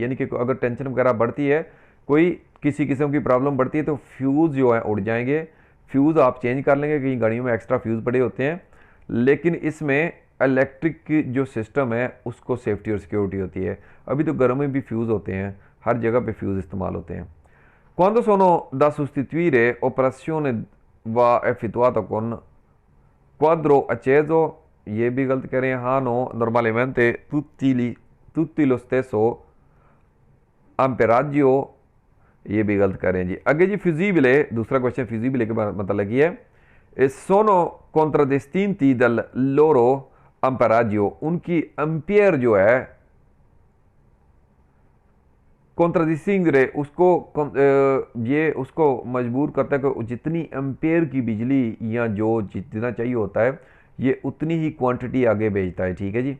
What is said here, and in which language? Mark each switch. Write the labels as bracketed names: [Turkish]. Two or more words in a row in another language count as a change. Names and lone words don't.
[Urdu] یعنی کہ اگر ٹینشن وغیرہ بڑھتی ہے، کوئی کسی قسم کی پرابلم بڑھتی ہے تو فیوز جو ہے اڑ جائیں گے. فیوز آپ چینج کر لیں گے، کہیں گاڑیوں میں ایکسٹرا فیوز پڑے ہوتے ہیں، لیکن اس میں الیکٹرک کی جو سسٹم ہے اس کو سیفٹی اور سیکیورٹی ہوتی ہے. ابھی تو گھروں میں بھی فیوز ہوتے ہیں، ہر جگہ پہ فیوز استعمال ہوتے ہیں. [Italian] Quando sono da sostituire operazione va effettuata con quadro acceso, [Urdu] یہ بھی غلط کہہ رہے ہیں. [Italian] हाँ नो normalmente tutti lo stesso amperaggio, [Urdu] یہ بھی غلط کر رہے ہیں جی. آگے جی فیوزیبلے، دوسرا کوئسچن فیوزیبلے کے مطلب یہ ہے [Italian] sono contraddistinti dal loro amperaggio, [Urdu] ان کی ایمپیئر جو ہے کونٹراڈسٹنگرے اس کو یہ اس کو مجبور کرتا ہے کہ جتنی ایمپیئر کی بجلی یا جو جتنا چاہیے ہوتا ہے یہ اتنی ہی کوانٹیٹی آگے بھیجتا ہے، ٹھیک ہے جی.